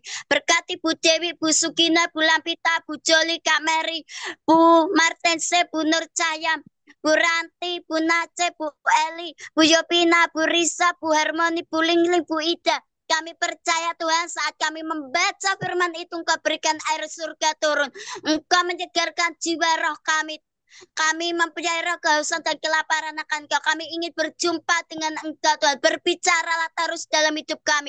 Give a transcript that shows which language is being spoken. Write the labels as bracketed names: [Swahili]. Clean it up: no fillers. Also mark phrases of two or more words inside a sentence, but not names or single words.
[Indonesian] Berkati Bu Dewi, Bu Sugina, Bu Lampita, Bu Joli, Kak Mary, Bu Martense, Bu Nur Cahya, Bu Ranti, Bu Nace, Bu Eli, Bu Yopina, Bu Risa, Bu Harmoni, Bu Lingling, Bu Ida. Kami percaya Tuhan, saat kami membaca firman itu, Engkau berikan air surga turun. Engkau menyegarkan jiwa roh kami. Kami mempunyai roh kehausan dan kelaparan akan Engkau. Kami ingin berjumpa dengan Engkau Tuhan. Berbicaralah terus dalam hidup kami.